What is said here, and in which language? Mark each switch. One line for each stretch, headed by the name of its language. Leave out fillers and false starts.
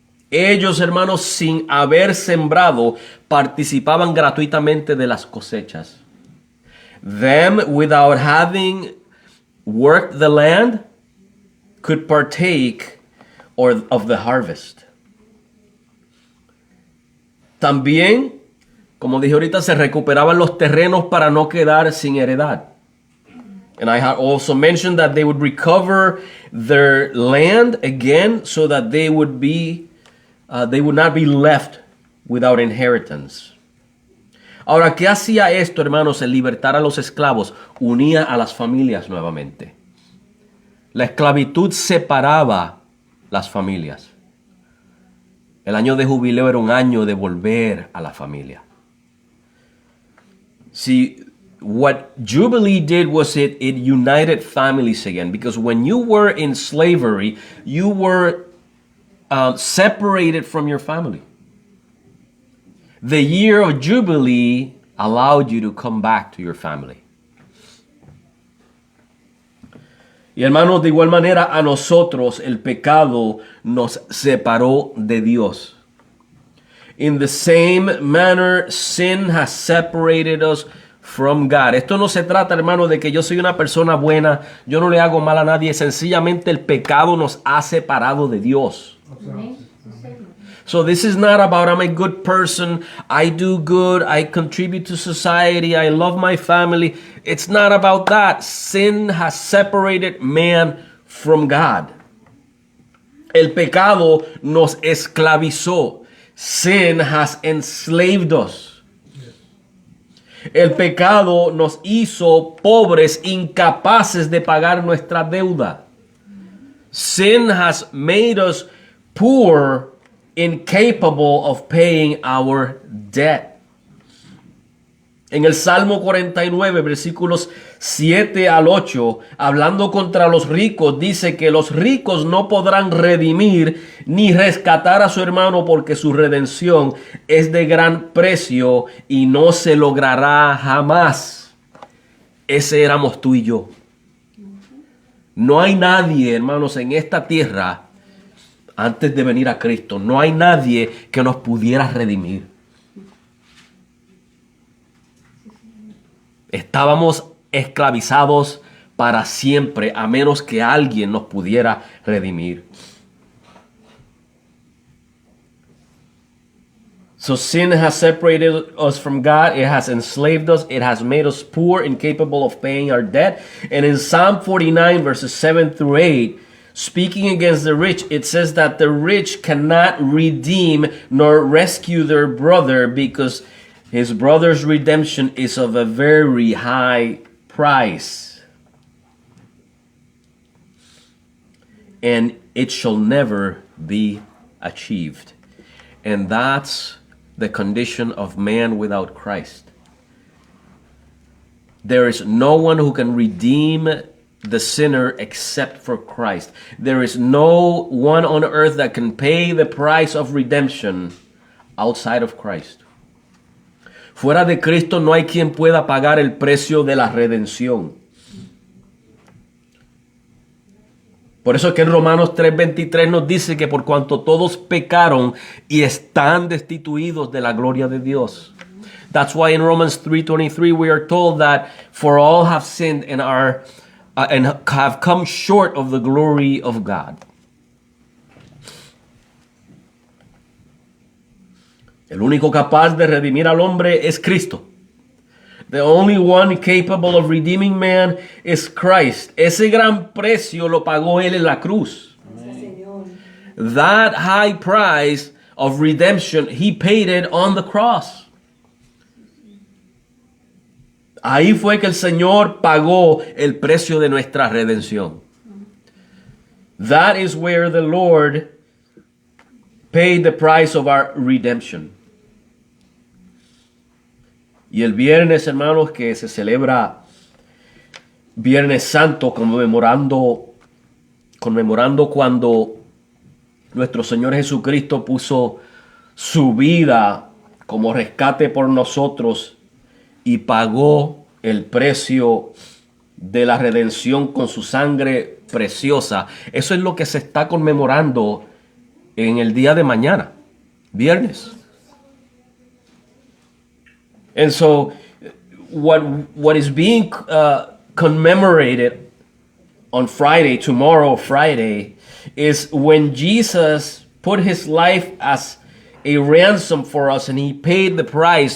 Spanish: Ellos, hermanos, sin haber sembrado, participaban gratuitamente de las cosechas.
English: Them, without having worked the land, could partake of the harvest.
Spanish: También, como dije ahorita, se recuperaban los terrenos para no quedar sin heredad.
English: And I had also mentioned that they would recover their land again so that they would not be left without inheritance.
Spanish: Ahora, ¿qué hacía esto, hermanos? El libertar a los esclavos unía a las familias nuevamente. La esclavitud separaba las familias. El año de jubileo era un año de volver a la familia.
English: See, what Jubilee did was it united families again, because when you were in slavery, you were separated from your family. The year of Jubilee allowed you to come back to your family.
Spanish: Y hermanos, de igual manera a nosotros el pecado nos separó de Dios.
English: In the same manner, sin has separated us from God.
Spanish: Esto no se trata, hermano, de que yo soy una persona buena, yo no le hago mal a nadie. Sencillamente el pecado nos ha separado de Dios.
English: So this is not about I'm a good person, I do good, I contribute to society, I love my family. It's not about that. Sin has separated man from God.
Spanish: El pecado nos esclavizó.
English: Sin has enslaved us.
Spanish: El pecado nos hizo pobres, incapaces de pagar nuestra deuda.
English: Sin has made us poor, incapable of paying our debt.
Spanish: En el Salmo 49, versículos 7 al 8, hablando contra los ricos, dice que los ricos no podrán redimir ni rescatar a su hermano porque su redención es de gran precio y no se logrará jamás. Ese éramos tú y yo. No hay nadie, hermanos, en esta tierra, antes de venir a Cristo, no hay nadie que nos pudiera redimir. Estábamos esclavizados para siempre, a menos que alguien nos pudiera redimir.
English: So sin has separated us from God. It has enslaved us. It has made us poor, incapable of paying our debt. And in Psalm 49, verses 7 through 8, speaking against the rich, it says that the rich cannot redeem nor rescue their brother because his brother's redemption is of a very high price. And it shall never be achieved. And that's the condition of man without Christ. There is no one who can redeem the sinner except for Christ. There is no one on earth that can pay the price of redemption outside of Christ.
Spanish: Fuera de Cristo no hay quien pueda pagar el precio de la redención. Por eso es que en Romanos 3:23 nos dice que por cuanto todos pecaron y están destituidos de la gloria de Dios.
English: That's why in Romans 3:23 we are told that for all have sinned and have come short of the glory of God.
Spanish: El único capaz de redimir al hombre es Cristo.
English: The only one capable of redeeming man is Christ.
Spanish: Ese gran precio lo pagó él en la cruz.
English: Amen. That high price of redemption, he paid it on the cross.
Spanish: Ahí fue que el Señor pagó el precio de nuestra redención.
English: That is where the Lord paid the price of our redemption.
Spanish: Y el viernes, hermanos, que se celebra Viernes Santo, conmemorando cuando nuestro Señor Jesucristo puso su vida como rescate por nosotros y pagó el precio de la redención con su sangre preciosa. Eso es lo que se está conmemorando en el día de mañana, viernes.
English: And so what is being commemorated on Friday, tomorrow Friday, is when Jesus put his life as a ransom for us and he paid the price.